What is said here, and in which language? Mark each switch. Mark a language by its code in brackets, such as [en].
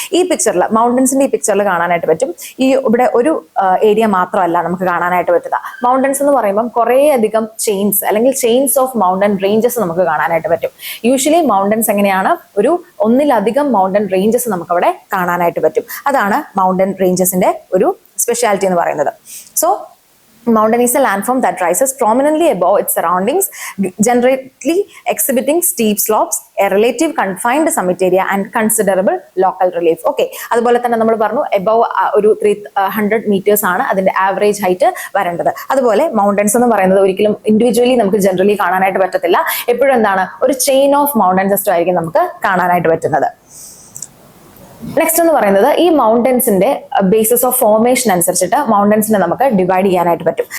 [ml] ഈ പിക്ചറിൽ മൗണ്ടൻസിന്റെ ഈ പിക്ചറിൽ കാണാനായിട്ട് പറ്റും. ഇവിടെ ഒരു ഏരിയ മാത്രമല്ല നമുക്ക് കാണാനായിട്ട് പറ്റുക. മൗണ്ടൻസ് എന്ന് പറയുമ്പോൾ കുറേ അധികം ചെയിൻസ് ഓഫ് മൗണ്ടൻ റേഞ്ചസ് നമുക്ക് കാണാനായിട്ട് പറ്റും. യൂഷ്വലി മൗണ്ടൻസ് എങ്ങനെയാണ്? ഒന്നിലധികം മൗണ്ടൻ റേഞ്ചസ് നമുക്ക് അവിടെ കാണാനായിട്ട് പറ്റും. അതാണ് മൗണ്ടൻ റേഞ്ചസിന്റെ ഒരു സ്പെഷ്യാലിറ്റി എന്ന് പറയുന്നത്. [en] So mountain is a landform that rises prominently above its surroundings, generally exhibiting steep slopes, a relative confined summit area and considerable local relief. [ml] Okay, അതുപോലെ തന്നെ നമ്മൾ പറഞ്ഞു above ഒരു 300 meters ആണ് അതിന്റെ ആവറേജ് ഹൈറ്റ് വരേണ്ടത്. അതുപോലെ മൗണ്ടൻസ് എന്ന് പറയുന്നത് ഒരിക്കലും ഇൻഡിവിജ്വലി നമുക്ക് ജനറലി കാണാനായിട്ട് പറ്റത്തില്ല. എപ്പോഴും എന്താണ്? ഒരു ചെയിൻ ഓഫ് മൗണ്ടൻ സിസ്റ്റം ആയിരിക്കും നമുക്ക് കാണാനായിട്ട് പറ്റുന്നത്. നെക്സ്റ്റ് എന്ന് പറയുന്നത് ഈ മൗണ്ടൻസിന്റെ ബേസിസ് ഓഫ് ഫോർമേഷൻ അനുസരിച്ചിട്ട് മൗണ്ടൻസിനെ നമുക്ക് ഡിവൈഡ് ചെയ്യാനായിട്ട് പറ്റും.